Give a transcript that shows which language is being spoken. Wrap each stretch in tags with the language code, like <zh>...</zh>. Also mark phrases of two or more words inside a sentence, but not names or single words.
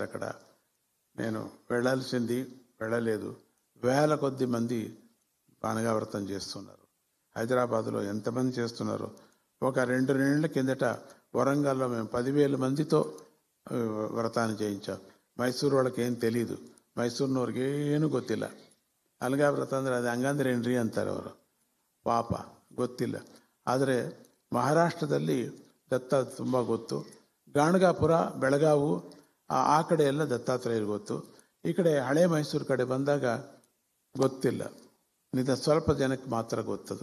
<te>అక్కడ నేను వెళ్ళలేదు. వేల కొద్ది మంది అనగావ్రతం చేస్తున్నారు. హైదరాబాద్లో ఎంతమంది చేస్తున్నారు? ఒక 2 నెలల కిందట వరంగల్లో మేము 10,000 మందితో ವ್ರತಾన్ని చేయించాం. ಮೈಸೂರು వాళ్ళకి ఏం తెలీదు,</te> <kn>ಮೈಸೂರಿನವ್ರಿಗೆ ಏನು ಗೊತ್ತಿಲ್ಲ. ಅಲಗಾವ್ರತ ಅಂದರೆ ಅದು ಹಂಗಂದ್ರೆ ಏನ್ರಿ ಅಂತಾರೆ ಅವರು, ಪಾಪ ಗೊತ್ತಿಲ್ಲ. ಆದರೆ ಮಹಾರಾಷ್ಟ್ರದಲ್ಲಿ ದತ್ತ ತುಂಬ ಗೊತ್ತು. ಗಾಣಗಾಪುರ, ಬೆಳಗಾವು ಆ ಕಡೆ ಎಲ್ಲ ದತ್ತಾತ್ರೇಯರು ಗೊತ್ತು. ಈ ಕಡೆ ಹಳೆ ಮೈಸೂರು ಕಡೆ ಬಂದಾಗ ಗೊತ್ತಿಲ್ಲ, ಸ್ವಲ್ಪ ಜನಕ್ಕೆ ಮಾತ್ರ ಗೊತ್ತದು.</kn>